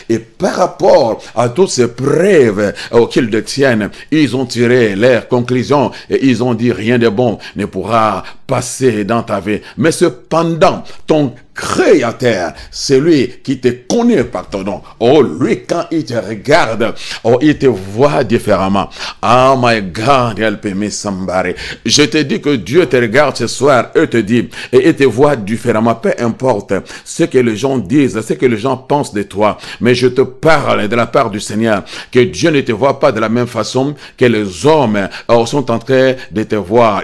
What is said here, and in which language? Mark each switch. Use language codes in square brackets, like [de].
[fr] Et par rapport à toutes ces preuves qu'ils détiennent, ils ont tiré leurs conclusions et ils ont dit rien de bon ne pourra passer dans ta vie. Mais cependant, ton Créateur, celui qui te connaît par ton nom. Oh, lui, quand il te regarde, oh, il te voit différemment. [en] Oh my God, help me somebody. [fr] Je te dis que Dieu te regarde ce soir et te dit, et il te voit différemment. Peu importe ce que les gens disent, ce que les gens pensent de toi. Mais je te parle de la part du Seigneur, que Dieu ne te voit pas de la même façon que les hommes sont en train de te voir.